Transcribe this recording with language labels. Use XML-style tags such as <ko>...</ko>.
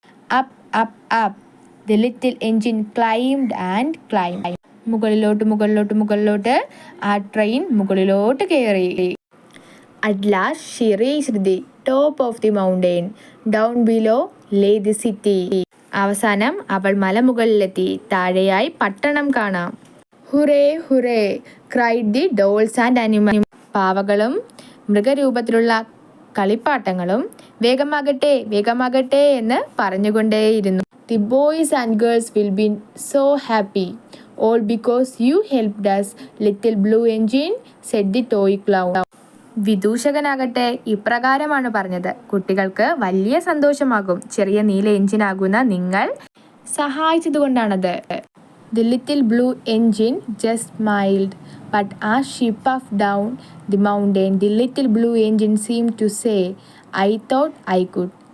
<en>Up. The little engine climbed and climbed.</en> <ml>മുകളിലോട്ട് ആ train മുകളിലോട്ട് കയറി.</ml> <en>At last she reached the top of the mountain. Down below lay the city.</en> <ml>അവസാനം അവൾ മലമുകളിലെത്തി. താഴെയായി പട്ടണം കാണാം.</ml> <en>Hooray, cried the dolls and animals.</en> <ml>പാവകളും മൃഗരൂപത്തിലുള്ള കളിപ്പാട്ടങ്ങളും വേഗമാകട്ടെ എന്ന് പറഞ്ഞുകൊണ്ടേയിരുന്നു.</ml> <en>The boys and girls will be so happy. All because you helped us, little blue engine, said the toy clown.</en> <ml>വിദൂഷകനാകട്ടെ ഇപ്രകാരമാണ് പറഞ്ഞത്, കുട്ടികൾക്ക് വലിയ സന്തോഷമാകും, ചെറിയ നീല എഞ്ചിനാകുന്ന നിങ്ങൾ സഹായിച്ചതുകൊണ്ടാണത്.</ml> <en>The little blue engine just smiled, but as she puffed down the mountain, the little blue engine seemed to say, I thought I could.</en>